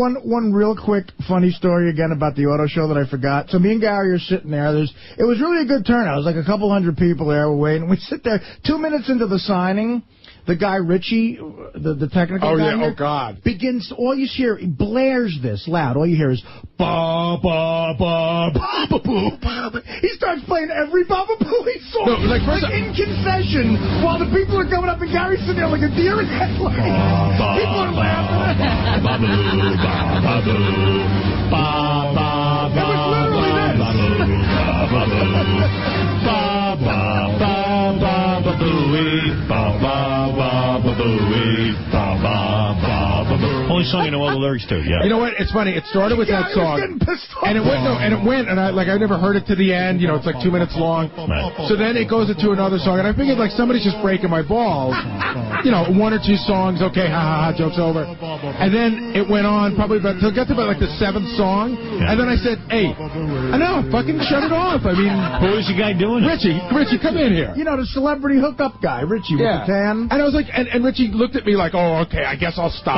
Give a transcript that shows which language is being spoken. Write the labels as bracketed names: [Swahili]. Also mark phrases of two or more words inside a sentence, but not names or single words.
[English] One real quick funny story again about the auto show that I forgot. So me and Gary are sitting there. It was really a good turnout. It was like a couple hundred people there. We're waiting. We sit there 2 minutes into the signing. The guy, Richie, the technical guy here, God. begins, all you hear, he blares this loud. All you hear is, ba, ba, ba, ba, ba, boo, ba, ba. He starts playing every Baba Booey song, in concession, while the people are coming up and Gary's sitting there like a deer in headlights. People are laughing. Ba, boo, ba, ba, boo, ba, ba, ba, it was literally this. Ba, ba, ba, ba, ba, booey, ba, ba. Only song I know all the lyrics to, yeah. You know what? It's funny. It started with that song, and it went, and I never heard it to the end. You know, it's like 2 minutes long. Right. So then it goes into another song, and I figured like somebody's just breaking my balls. You know, 1 or 2 songs, okay, ha ha ha, joke's over. And then it went on probably till get to about like the 7th song, and then I said, hey, no, fucking shut it off. I mean, who is the guy doing it? Richie, come in here. You know, the celebrity hookup guy, Richie with the tan. And I was like, and Richie looked at me like, oh, okay, I guess I'll stop.